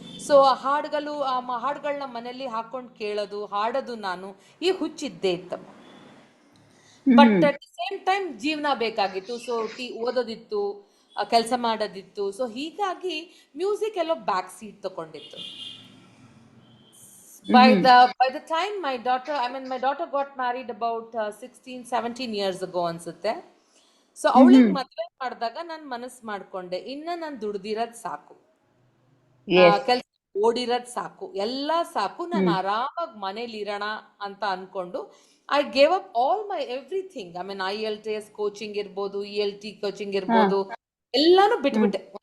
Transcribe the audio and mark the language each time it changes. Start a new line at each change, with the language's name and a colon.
Kannada: So ಹಾಡುಗಳನ್ನ ಮನೇಲಿ ಹಾಕೊಂಡು ಕೇಳೋದು, ಹಾಡೋದು, ನಾನು ಈ ಹುಚ್ಚಿದ್ದೇ ಇತ್ತಮ್ಮ.
English: but at the same time
Kannada: ಜೀವನ ಬೇಕಾಗಿತ್ತು. ಸೊ ಓದೋದಿತ್ತು, ಕೆಲಸ ಮಾಡೋದಿತ್ತು. ಸೊ ಹೀಗಾಗಿ music yellow back seat ತಗೊಂಡಿತ್ತು.
English: By the time my daughter got married about 16, 17 years ago ಅನ್ಸುತ್ತೆ.
Kannada: ಸೊ ಅವಳಿಗೆ ಮದ್ವೆ ಮಾಡಿದಾಗ ನಾನು ಮನಸ್ಸು ಮಾಡ್ಕೊಂಡೆ, ಇನ್ನ ನಾನು ದುಡ್ದಿರೋದ್ ಸಾಕು, ಕೆಲ್ಸ ಓಡಿರೋದ್ ಸಾಕು, ಎಲ್ಲ ಸಾಕು, ನಾನು ಆರಾಮಾಗಿ ಮನೇಲಿ ಇರೋಣ ಅಂತ ಅನ್ಕೊಂಡು
English: I gave up all my everything.
Kannada: IELTS coaching ಇರ್ಬೋದು, ELT ಕೋಚಿಂಗ್ ಇರ್ಬೋದು, ಎಲ್ಲಾನು ಬಿಟ್ಬಿಟ್ಟೆ.